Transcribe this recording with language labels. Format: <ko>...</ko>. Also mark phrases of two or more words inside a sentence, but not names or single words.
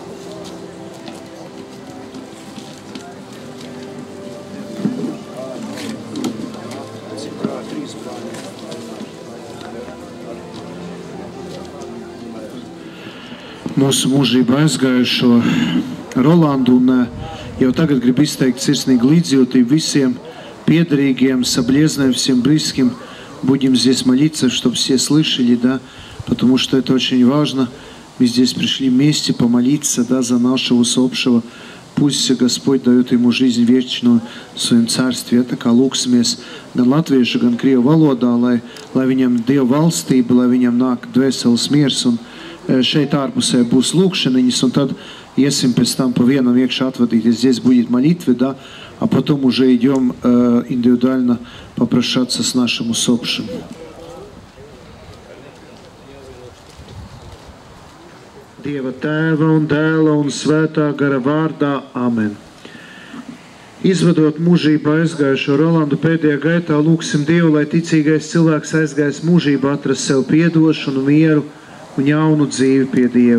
<lv>Mūsu mūžību aizgājušo Rolandu un jau tagad gribu izteikt sirsnīgu līdzjūtību</lv> <ru>всем педригим, соболезнования всем близким. Будем здесь молиться, чтобы все слышали, да, потому что это очень важно. Мы здесь пришли вместе помолиться, да, за нашего усопшего. Пусть Господь дает ему жизнь вечную в своем царстве.</ru> <lv>Это kā lūksimies gan latviešu, gan krievu valodā, lai viņam Dieva valstība, lai viņam nāk dvēseles miers un šeit ārpusē būs lūkšaniņas, un tad iesim pēc</lv> <ru>там по</ru> <lv>vienam iekšā отводить.</lv> <ru>Здесь будет молитва, да, а потом уже идем индивидуально попрощаться с нашим усопшим.</ru> <lv>Dieva Tēva un Dēla un Svētā gara vārdā. Amen. Izvadot mūžībā aizgājušo Rolandu pēdējā gaitā, lūksim Dievu, lai ticīgais cilvēks aizgājis mūžībā atrast sev piedošanu, mieru un jaunu dzīvi pie Dieva.</lv>